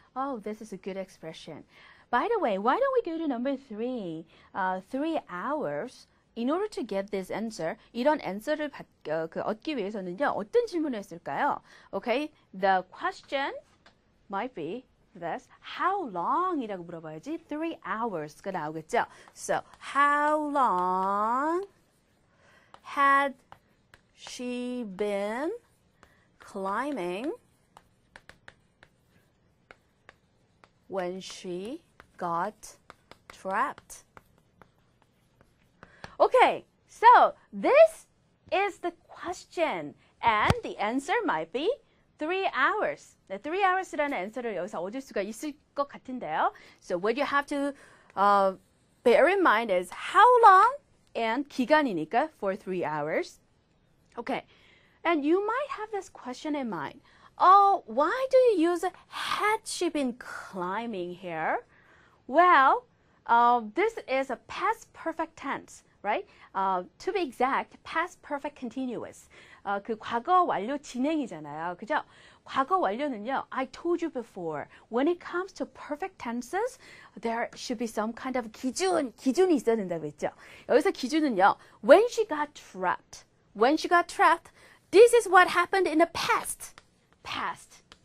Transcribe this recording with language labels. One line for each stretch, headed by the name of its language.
English: Oh, this is a good expression. By the way, why don't we go to number 3? 3 hours. In order to get this answer,
Korean: 이런 answer를 얻기 위해서는요, 어떤 질문을 했을까요?
English: Okay, the question might be this. How long
Korean: 이라고 물어봐야지 3 hours가 나오겠죠?
English: So, how long had she been climbing when she got trapped? Okay, so this is the question, and the answer might be 3 hours.
Korean: 네, 3 hours라는 answer를 여기서 얻을 수가 있을 것 같은데요.
English: So what you have to bear in mind is how long and
Korean: 기간이니까
English: for 3 hours. Okay, and you might have this question in mind. Oh, why do you use had she been climbing here? Well, this is a past perfect tense. right? To be exact, past perfect continuous.
Korean: 그 과거 완료 진행이잖아요. 그죠?
English: 과거 완료는요, I told you before, when it comes to perfect tenses, there should be some kind of
Korean: 기준이 있어야 된다고 했죠.
English: 여기서 기준은요, when she got trapped. When she got trapped, this is what happened in the past. Past.